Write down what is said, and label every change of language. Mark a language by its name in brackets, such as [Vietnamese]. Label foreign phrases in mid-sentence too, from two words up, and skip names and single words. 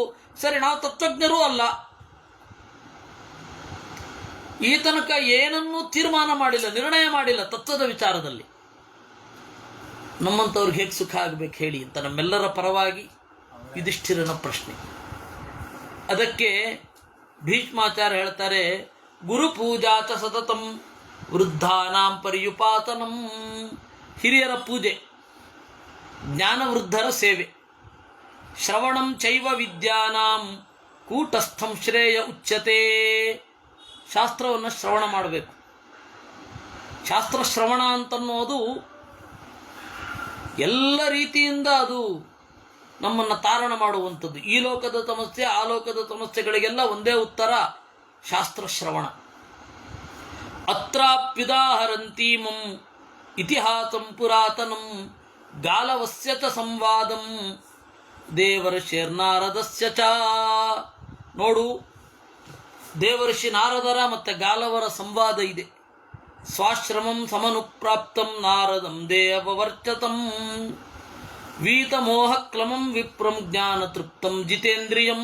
[Kannada] ಸರಿ, ನಾವು ತತ್ವಜ್ಞರೂ ಅಲ್ಲ, ಈ ತನಕ ಏನನ್ನೂ ತೀರ್ಮಾನ ಮಾಡಿಲ್ಲ, ನಿರ್ಣಯ ಮಾಡಿಲ್ಲ ತತ್ವದ ವಿಚಾರದಲ್ಲಿ. ನಮ್ಮಂಥವ್ರಿಗೆ ಹೇಗೆ ಸುಖ ಆಗಬೇಕು ಹೇಳಿ ಅಂತ ನಮ್ಮೆಲ್ಲರ ಪರವಾಗಿ ಯುಧಿಷ್ಠಿರನ ಪ್ರಶ್ನೆ. ಅದಕ್ಕೆ ಭೀಷ್ಮಾಚಾರ್ಯ ಹೇಳ್ತಾರೆ, [Sanskrit] ಗುರುಪೂಜಾ ಚ ಸತತಂ ವೃದ್ಧಾನಾಂ ಪರ್ಯುಪಾತನಂ. [Kannada] ಹಿರಿಯರ ಪೂಜೆ, ಜ್ಞಾನವೃದ್ಧರ ಸೇವೆ, [Sanskrit] ಶ್ರವಣಂ ಚೈವ ವಿದ್ಯಾನಾಂ ಕೂಟಸ್ಥಂ ಶ್ರೇಯ ಉಚ್ಯತೆ. [Kannada] ಶಾಸ್ತ್ರವನ್ನು ಶ್ರವಣ ಮಾಡಬೇಕು. ಶಾಸ್ತ್ರ ಶ್ರವಣ ಅಂತನ್ನೋದು ಎಲ್ಲ ರೀತಿಯಿಂದ ಅದು ನಮ್ಮನ್ನು ತಾರಣ ಮಾಡುವಂಥದ್ದು. ಈ ಲೋಕದ ಸಮಸ್ಯೆ, ಆ ಲೋಕದ ಸಮಸ್ಯೆಗಳಿಗೆಲ್ಲ ಒಂದೇ ಉತ್ತರ, ಶಾಸ್ತ್ರ ಶ್ರವಣ. [Sanskrit] ಅತ್ರಾಪ್ಯುದಾಹರಂತೀಮಂ ಇತಿಹಾಸಂ ಪುರಾತನಂ ಗಾಲವಸ್ಯ ಚ ಸಂವಾದಂ ದೇವರ್ಷಿರ್ನಾರದಸ್ಯ ಚ. [Kannada] ನೋಡು, ದೇವರ್ಷಿ ನಾರದರ ಮತ್ತು ಗಾಲವರ ಸಂವಾದ ಇದೆ. [Sanskrit] ಸ್ವಾಶ್ರಮಂ ಸಮನುಪ್ರಾಪ್ತಂ ನಾರದಂ ದೇವವರ್ಚತಂ ವೀತಮೋಹಕ್ಲಮಂ ವಿಪ್ರಂ ಜ್ಞಾನ ತೃಪ್ತಂ ಜಿತೇಂದ್ರಿಯಂ.